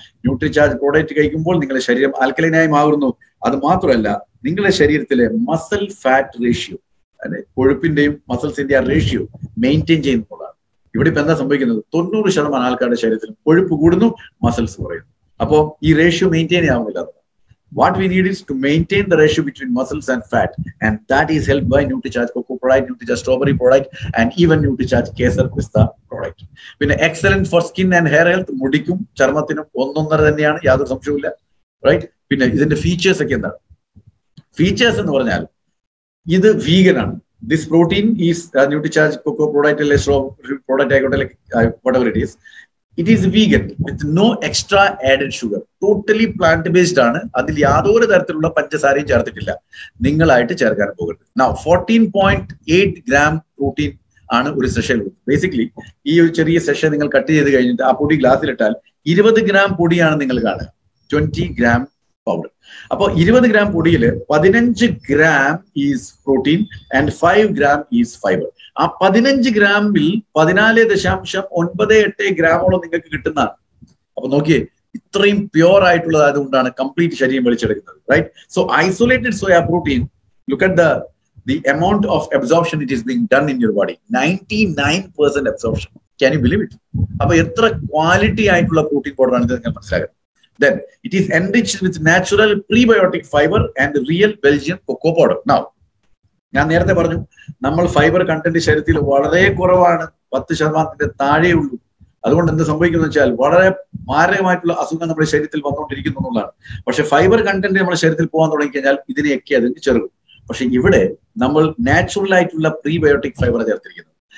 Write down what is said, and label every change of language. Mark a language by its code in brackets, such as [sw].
[ml] Nutricharge product കഴിക്കുമ്പോൾ നിങ്ങളുടെ ശരീരം ആൽക്കലൈനായി മാറുന്നു. അത് മാത്രമല്ല, നിങ്ങളുടെ ശരീരത്തിലെ മസിൽ ഫാറ്റ് റേഷ്യോ, അല്ലെ കൊഴുപ്പിന്റെയും മസിൽസിന്റെ ആ റേഷ്യോ മെയിൻറ്റെയിൻ ചെയ്യുന്നതാണ്. ഇവിടെ ഇപ്പൊ എന്താ സംഭവിക്കുന്നത്? 90% ആൾക്കാരുടെ ശരീരത്തിൽ കൊഴുപ്പ് കൂടുന്നു, മസിൽസ് കുറയുന്നു. അപ്പോൾ ഈ റേഷ്യോ മെയിൻറ്റെയിൻ ആവുന്നില്ല. [en] What we need is to maintain the ratio between muscles and fat, and that is helped by NutriCharge Cocoa product, NutriCharge Strawberry product, and even NutriCharge Kesar Pista product. പിന്നെ excellent for skin and hair health. [ml] മുടിക്കും ചർമ്മത്തിനും ഒന്നൊന്നര തന്നെയാണ്, യാതൊരു സംശയവുമില്ല. Right. പിന്നെ ഇതിന്റെ features ഒക്കെ എന്താണ്? Features എന്ന് പറഞ്ഞാൽ ഇത് വീഗൻ ആണ്. [en] This protein is NutriCharge Cocoa product അല്ലെ Strawberry product ആയിക്കോട്ടെ, whatever it is, it is vegan with no extra added sugar. Totally plant based ആണ്. [ml] അതിൽ യാതൊരു തരത്തിലുള്ള പഞ്ചസാരയും ചേർത്തിട്ടില്ല. നിങ്ങളായിട്ട് ചേർക്കാൻ പോകരുത്. Now 14.8 gram പ്രോട്ടീൻ ആണ് ഒരു സെഷൻ. ബേസിക്കലി ഈ ഒരു ചെറിയ സെഷൻ നിങ്ങൾ കട്ട് ചെയ്ത് കഴിഞ്ഞിട്ട് ആ പൊടി ഗ്ലാസ്സിലിട്ടാൽ 20 gram പൊടിയാണ് നിങ്ങൾ കാണുക. 20 gram പൗഡർ. അപ്പൊ 20 gram പൊടിയിൽ [en] 15 gram is protein and 5 gram is fibre. [ml] ആ 15 ഗ്രാമിൽ 14.98 ഗ്രാമോളം നിങ്ങൾക്ക് കിട്ടുന്നതാണ്. അപ്പൊ നോക്കിയേ, ഇത്രയും പ്യോർ ആയിട്ടുള്ളത് കൊണ്ടാണ് കംപ്ലീറ്റ് ശരീരം വലിച്ചെടുക്കുന്നത്. Right. [en] So isolated soya protein, look at the amount of absorption it is being done in your body. 99% absorption. Can you believe it? [ml] അപ്പൊ എത്ര ക്വാളിറ്റി ആയിട്ടുള്ള പ്രോട്ടീൻ പൗഡർ ആണ് ഇത് നിങ്ങൾ മനസ്സിലാക്കുന്നത്. [en] Then it is enriched with natural prebiotic fiber and real Belgian cocoa powder. [ml] Now ഞാൻ നേരത്തെ പറഞ്ഞു, നമ്മൾ ഫൈബർ കണ്ടന്റ് ശരീരത്തിൽ വളരെ കുറവാണ്, 10% താഴെ ഉള്ളൂ. അതുകൊണ്ട് എന്ത് സംഭവിക്കുന്നു വെച്ചാൽ വളരെ മാരകമായിട്ടുള്ള അസുഖം നമ്മുടെ ശരീരത്തിൽ വന്നുകൊണ്ടിരിക്കുന്നു എന്നുള്ളതാണ്. പക്ഷെ ഫൈബർ കണ്ടന്റ് നമ്മുടെ ശരീരത്തിൽ പോകാൻ തുടങ്ങിക്കഴിഞ്ഞാൽ ഇതിനെയൊക്കെ അതിന് ചെറുകും. പക്ഷെ ഇവിടെ നമ്മൾ നാച്ചുറൽ ആയിട്ടുള്ള പ്രീബയോട്ടിക് ഫൈബർ ചേർത്തിരിക്കുന്നത്.